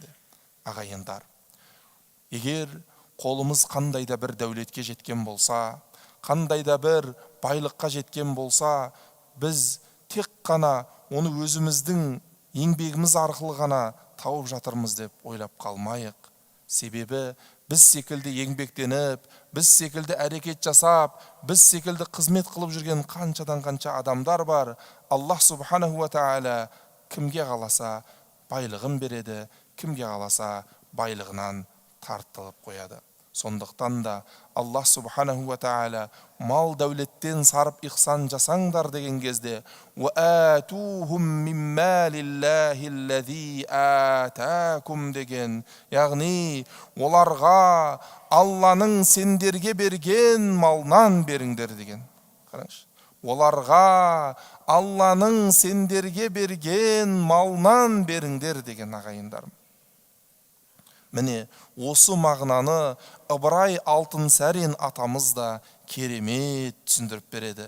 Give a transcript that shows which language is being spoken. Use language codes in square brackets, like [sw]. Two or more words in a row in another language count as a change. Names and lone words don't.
[kk] Ағайындар, егер қолымыз қандайда бір дәулетке жеткен болса, қандайда бір байлыққа жеткен болса, біз тек қана оны өзіміздің еңбегіміз арқылы ғана тауып жатырмыз деп ойлап қалмайық. Себебі біз секілді еңбектеніп, біз секілді әрекет жасап, біз секілді қызмет қылып жүрген қаншадан қанша адамдар бар. Аллах [ar] سبحانه وتعالى [kk] кімге қаласа байлығын береді, кімге қаласа байлығынан тартылып қояды. Сондықтан да Аллах [ar] سبحانه وتعالى [kk] мал дәулеттен сарып ихсан жасаңдар деген кезде [ar] وَآتُوهُمْ مِنْ مَالِ اللَّهِ الَّذِي آتَاكُمْ [kk] деген, яғни оларға Алланың сендерге берген малынан беріңдер деген. Қараңызшы, оларға Алланың сендерге берген малынан беріңдер деген, ағайындарым. Міне осы мағынаны Ыбырай Алтынсарин атамыз да керемет түсіндіріп береді.